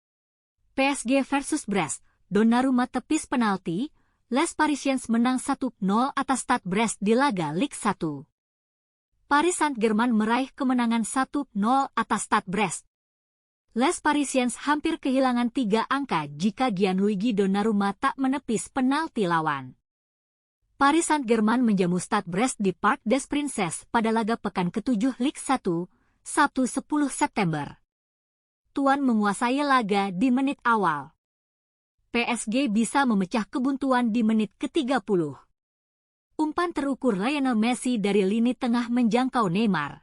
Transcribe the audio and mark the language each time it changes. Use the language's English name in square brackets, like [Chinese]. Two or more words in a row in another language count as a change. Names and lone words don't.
[Indonesian] PSG versus Brest. Donnarumma tepis penalti, [French] Les Parisiens [Indonesian] menang 1-0 atas Stade Brest di laga Ligue 1. Paris Saint-Germain meraih kemenangan 1-0 atas Stade Brest. [French] Les Parisiens [Indonesian] hampir kehilangan 3 angka jika Gianluigi Donnarumma tak menepis penalti lawan. Paris Saint-Germain menjamu Stade Brest di Parc des Princes pada laga pekan ke-7 Ligue 1, Sabtu 10 September. Tuan menguasai laga di menit awal. PSG bisa memecah kebuntuan di menit ke-30. Umpan terukur Lionel Messi dari lini tengah menjangkau Neymar.